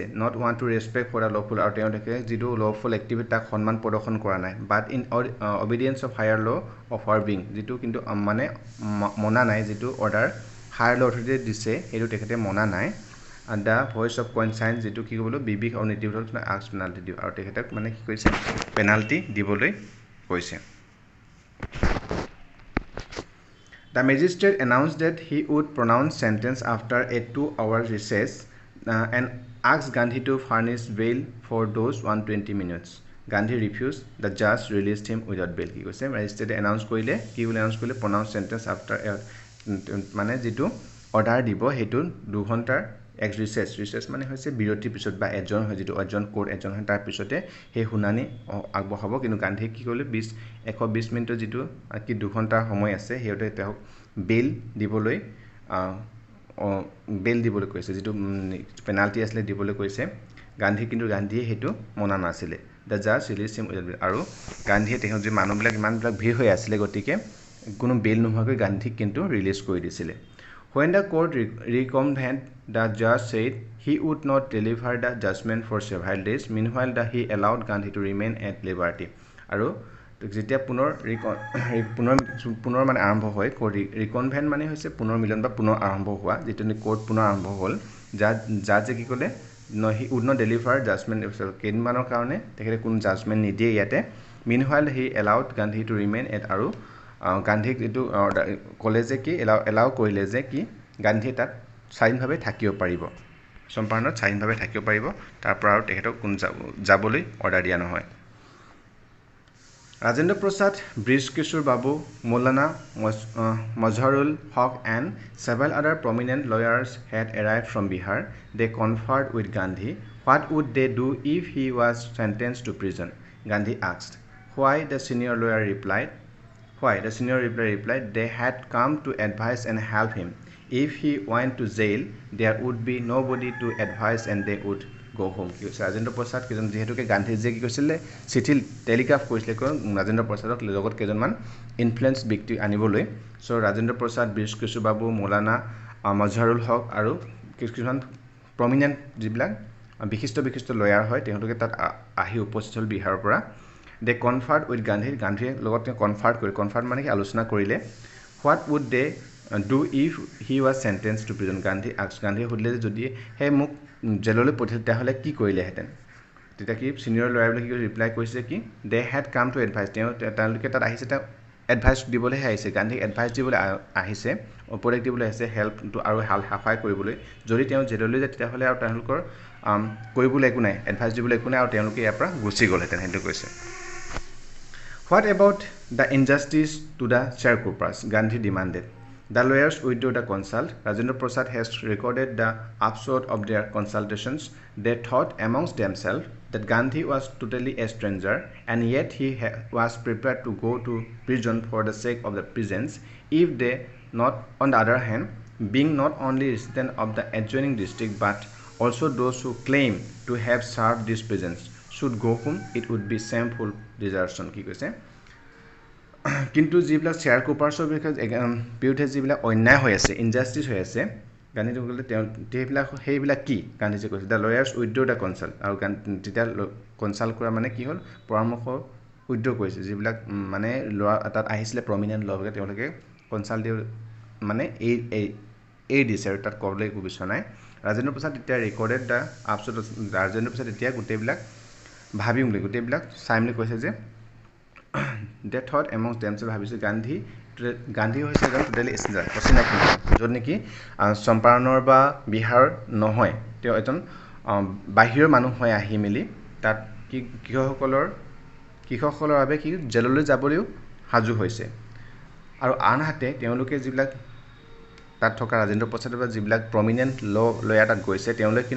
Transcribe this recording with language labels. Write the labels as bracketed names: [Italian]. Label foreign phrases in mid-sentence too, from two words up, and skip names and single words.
[English] not want to respect for the lawful [Assamese] আৰু তেওঁলোকে যিটো লফুল এক্টিভিটি তাক সন্মান প্ৰদৰ্শন কৰা নাই [English] but in obedience of higher law of our being [Assamese] যিটো কিন্তু মানে মনা নাই যিটো [English] order higher law [Assamese] অথৰিটিয়ে দিছে সেইটো তেখেতে মনা নাই। [English] the voice of conscience [Assamese] যিটো কি ক'বলৈ বিবেক আৰু নীতিবোধক আক্স পেনাল্টি দিওঁ আৰু তেখেতক মানে কি কৰিছে পেনাল্টি দিবলৈ কৈছে। [English] The magistrate announced that he would pronounce sentence after a 2-hour recess and asked Gandhi to furnish bail for those 120 minutes. Gandhi refused. The judge released him without bail. [Assamese] কি কৈছে [English] magistrate announce [Assamese] কৰিলে কি বুলি announce কৰিলে [English] pronounce sentence after [Assamese] মানে যিটো অৰ্ডাৰ দিব সেইটো 2 ঘণ্টাৰ এক ৰিচেছ মানে হৈছে বিৰতিৰ পিছত বা এজন হয় যিটো এজন কোৰ্ট এজন হয় তাৰ পিছতে সেই শুনানি আগবঢ়াব কিন্তু গান্ধীয়ে কি কৰিলে 120 মিনিটৰ যিটো কি 2 ঘণ্টাৰ সময় আছে সেইতে তেওঁক বেল দিবলৈ কৈছে যিটো পেনাল্টি আছিলে দিবলৈ কৈছে গান্ধীয়ে সেইটো মনা নাছিলে। [English] the judge release him [Assamese] আৰু গান্ধীয়ে তেওঁ যে মানুহবিলাক ইমানবিলাক ভিৰ হৈ আছিলে গতিকে কোনো বেল নোহোৱাকৈ গান্ধীক কিন্তু ৰিলিজ কৰি দিছিলে। [English] When the court reconvened, the judge said he would not deliver the judgment for several days. Meanwhile, he allowed Gandhi to remain at liberty. [Assamese] আৰু যেতিয়া পুনৰ মানে আৰম্ভ হয় ৰিকনভেন্ট মানে হৈছে পুনৰ মিলন বা পুনৰ আৰম্ভ হোৱা যিটো কোৰ্ট পুনৰ আৰম্ভ হ'ল জাজে কি ক'লে [English] he would not deliver judgment [Assamese] কেইদিনমানৰ কাৰণে তেখেতে কোনো জাজমেণ্ট নিদিয়ে ইয়াতে। [English] Meanwhile, he allowed Gandhi to remain at [Assamese] আৰু গান্ধীক যিটো ক'লে যে কি এলাও কৰিলে যে কি গান্ধীয়ে তাত স্বাধীনভাৱে থাকিব পাৰিব চম্পাৰণত স্বাধীনভাৱে থাকিব পাৰিব তাৰ পৰা আৰু তেখেতক কোন যাবলৈ অৰ্ডাৰ দিয়া নহয়। [English] Rajendra Prasad, Brij Kishore Babu, Maulana Mazharul Haq and several other prominent lawyers had arrived from Bihar. They conferred with Gandhi. What would they do if he was sentenced to prison? Gandhi asked. Why? The senior lawyer replied, they had come to advise and help him. If he went to jail, there would be nobody to advise and they would go home. [Assamese] Rajendra Prasad কেজন যেহেতুকে গান্ধীজীয়ে কি কৈছিলে চিঠি টেলিগ্ৰাফ কৰিছিলে ৰাজেন্দ্ৰ প্ৰসাদক লগত কেইজনমান ইনফ্লুয়েন্স ব্যক্তি আনিবলৈ সো ৰাজেন্দ্ৰ প্ৰসাদ বীৰ কিশোৰ বাবু মৌলানা মজহাৰুল হক আৰু কিছুমান প্ৰমিনেন্ট যিবিলাক বিশিষ্ট লয়াৰ হয় তেওঁলোকে তাত আহি উপস্থিত হ'ল বিহাৰৰ পৰা। [English] They conferred with [Assamese] গান্ধীৰ লগত কনফাৰ্ট মানে কি আলোচনা কৰিলে। [English] What would they do if he was sentenced to prison? [Assamese] গান্ধীয়ে সুধিলে যে যদি মোক জেললৈ পঠিয়ালে তেতিয়াহ'লে কি কৰিলেহেঁতেন তেতিয়া কি চিনিয়ৰ লয়াৰবিলাকে ৰিপ্লাই কৰিছে কি [English] they had come to advise [Assamese] তেওঁলোকে তাত আহিছে এডভাইস দিবলৈ আহিছে গান্ধীক এডভাইস দিবলৈ আহিছে উপদেশ দিবলৈ আহিছে হেল্প আৰু হাফাই কৰিবলৈ যদি তেওঁ জেললৈ যায় তেতিয়াহ'লে আৰু তেওঁলোকৰ কৰিবলৈ একো নাই এডভাইস দিবলৈ একো নাই আৰু তেওঁলোকে ইয়াৰ পৰা গুচি গ'লহেঁতেন সেইটো কৈছে [English] What about the injustice to the sharecroppers? Gandhi demanded. The lawyers withdrew the consult. Rajendra Prasad has recorded the upshot of their consultations. They thought amongst themselves that Gandhi was totally a stranger and yet he was prepared to go to prison for the sake of the peasants if they not, on the other hand, being not only residents of the adjoining district but also those who claim to have served these peasants should go home, it would be shameful desertion. [Assamese] কি কৈছে কিন্তু যিবিলাক শেয়াৰ ক্ৰোপাৰ্ছৰ বিৰুদ্ধে যিবিলাক অন্যায় হৈ আছে ইনজাষ্টিছ হৈ আছে গান্ধীজী ক'লে সেইবিলাক কি গান্ধীজী কৈছে [English] the lawyers withdraw the consult [Assamese] আৰু তেতিয়া কনচাল্ট কৰা মানে কি হ'ল পৰামৰ্শ উইথড্ৰ কৰিছে যিবিলাক মানে লোৱা তাত আহিছিলে প্ৰমিনেণ্ট ল'বিলাকে তেওঁলোকে কনচাল্ট দি মানে এই দিছে আৰু তাত ক'বলৈ একো বিচৰা নাই ৰাজেন্দ্ৰ প্ৰসাদ তেতিয়া [English] recorded the upshot [Assamese] ৰাজেন্দ্ৰ প্ৰসাদ এতিয়া গোটেইবিলাক ভাবিম বুলি গোটেইবিলাক চাই মেলি কৈছে যে [English] they thought amongst themselves [Assamese] ভাবিছে গান্ধী হৈছে এজন টোটেলি অচিনাকি য'ত নেকি চম্পাৰণৰ বা বিহাৰ নহয় তেওঁ এজন বাহিৰৰ মানুহ হৈ আহি মেলি তাত কৃষকসকলৰ বাবে কি জেললৈ যাবলৈও সাজু হৈছে আৰু আনহাতে তেওঁলোকে যিবিলাক তাত থকা ৰাজেন্দ্ৰ প্ৰসাদৰ বা যিবিলাক প্ৰমিনেণ্ট লয়াৰ তাত গৈছে তেওঁলোকে কিন্তু